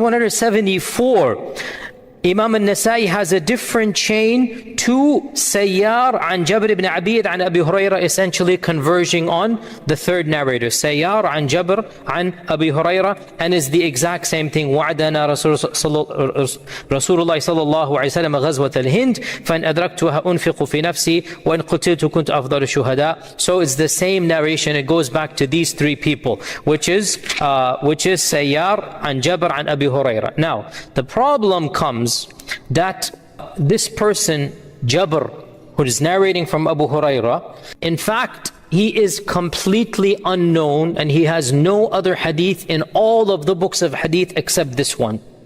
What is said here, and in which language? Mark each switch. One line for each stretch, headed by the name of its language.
English: 3174, Imam An-Nasa'i has a different chain to Sayyar an Jabr ibn Abid an Abi Hurairah, essentially converging on the third narrator. Sayyar an Jabr an Abi Hurairah, and is the exact same thing.
Arabic: وعدنا رسول الله صلى الله عليه وسلم غزوة الهند فإن أدركتها أنفق في نفسي وإن قتلت كنت أفضل الشهداء.
English: So it's the same narration. It goes back to these 3 people, which is Sayyar an Jabr an Abi Hurairah. Now, the problem comes that this person, Jabr, who is narrating from Abu Hurairah, in fact, he is completely unknown and he has no other hadith in all of the books of hadith except this one.